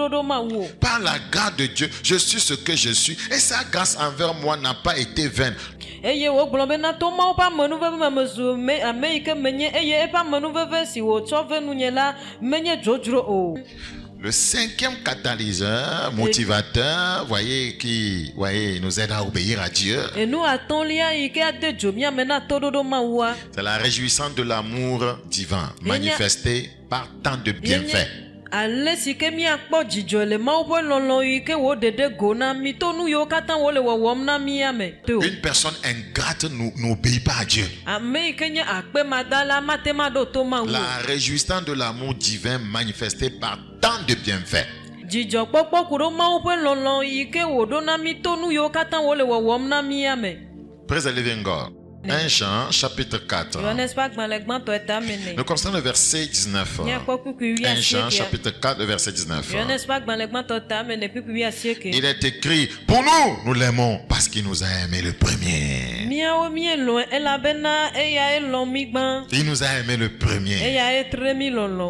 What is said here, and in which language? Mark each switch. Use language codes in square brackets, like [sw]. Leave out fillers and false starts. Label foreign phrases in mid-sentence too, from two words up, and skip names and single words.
[fr] la grâce de Dieu, je suis ce que je suis. Et sa grâce envers moi n'a pas été vaine. [ee] eye wo gblɔ be na to mawo ƒe amenuveve me mezu ame yi ke menye eye eƒe amenuveve si wòtsɔ ve nunye la menye dzodzro o. [fr] Le cinquième catalyseur, motivateur, voyez, qui nous aide à obéir à Dieu. C'est la réjouissance de l'amour divin manifesté par tant de bienfaits. Une personne ingrate n'obéit pas à Dieu. La réjouissance de l'amour divin manifesté par tant de bienfaits. [en] Praise the living God. [fr] 1 Jean chapitre 4. Nous constatons le verset 19. 1 Jean chapitre 4, le verset 19. Il est écrit, pour nous, nous l'aimons parce qu'il nous a aimé le premier. Il nous a aimé le premier.